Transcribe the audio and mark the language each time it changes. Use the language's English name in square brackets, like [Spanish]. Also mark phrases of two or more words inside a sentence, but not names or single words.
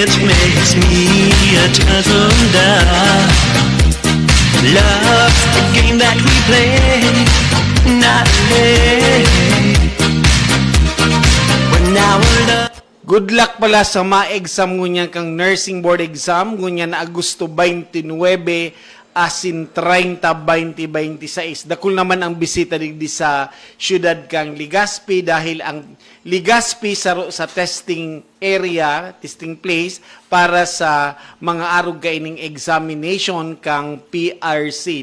[English] makes me a turtle dove. Love's a game that we play nightly. When our love Good luck [Bikol] pala sa ma-exam ngunyan kang [English] nursing board exam [Bikol] ngunyan na Agosto 29 asin 30 2026. Dakul naman ang bisita digdi sa syudad kang Legazpi dahil ang Legazpi sa [English] testing area, testing place [Bikol] para sa mga arog kaining examination kang PRC.